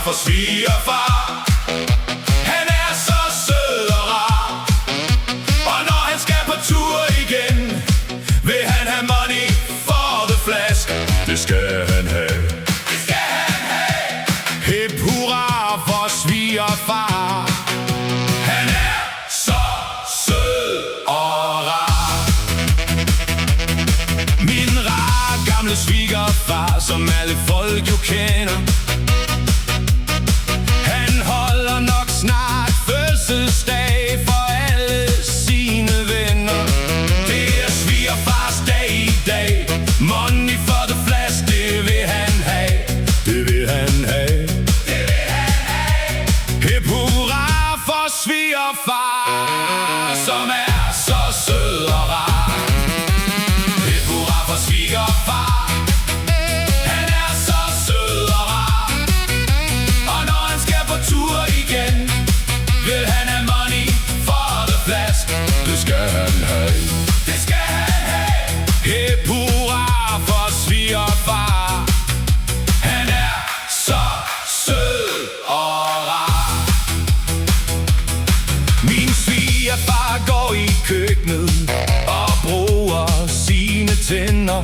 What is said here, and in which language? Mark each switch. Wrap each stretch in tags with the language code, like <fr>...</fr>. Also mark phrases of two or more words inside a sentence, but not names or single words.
<da>svigerfar. Han er så sød og rar, og når han skal på tur igen, vil han have</da> <en>money for the flask.</en> <da>Det skal han have. Det skal han have. Hip hurra for svigerfar. Han er så sød og rar. Min rar gamle svigerfar, som alle folk jo kender, han holder nok snart fødselsdag for alle sine venner. Det er svigerfars dag i dag.</da> <en>Money for the flash,</en> <da>det vil han have. Det vil han have. Det vil han have. Hip hurra for svigerfar, som er så sød og rar. Hip hurra for svigerfar. Han er så sød og rar, og når han skal på tur igen, vil han have</da> <en>money for the flask.</en> <da>Det skal han have. Det skal han have. Hip hurra for svigerfar. Han er så sød og rar. Min svigerfar går i køkkenet og bruger sine tænder.</da>